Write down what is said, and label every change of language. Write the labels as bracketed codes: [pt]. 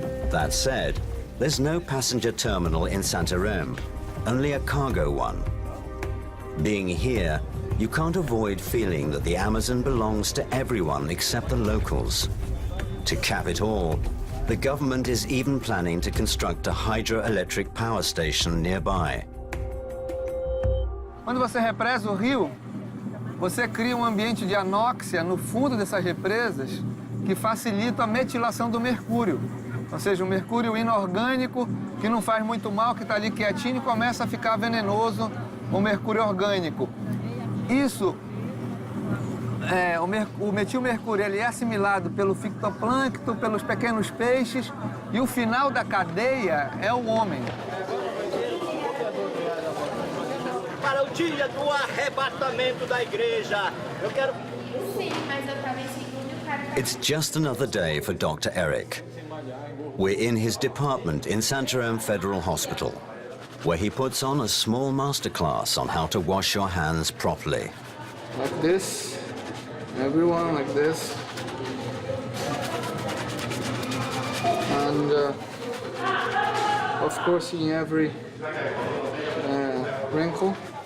[en] That said, there's no passenger terminal in Santarém, only a cargo one. Being here, you can't avoid feeling that the Amazon belongs to everyone except the locals. To cap it all, the government is even planning to construct a hydroelectric power station nearby. [pt] Quando você represa o rio, você cria um ambiente de anóxia no fundo dessas represas que facilita a metilação do mercúrio. Ou seja, o mercúrio inorgânico, que não faz muito mal, que está ali quietinho, começa a ficar venenoso, o mercúrio orgânico. Isso, o metilmercúrio, ele é assimilado pelo fitoplâncton, pelos pequenos peixes, e o final da cadeia é o homem. Para o dia do arrebatamento da igreja, eu quero... Sim, mas eu estava em segundo, cara. [en] It's just another day for Dr. Eric. We're in his department in Santarém Federal Hospital, where he puts on a small masterclass on how to wash your hands properly. Like this, everyone like this. And of course in every wrinkle.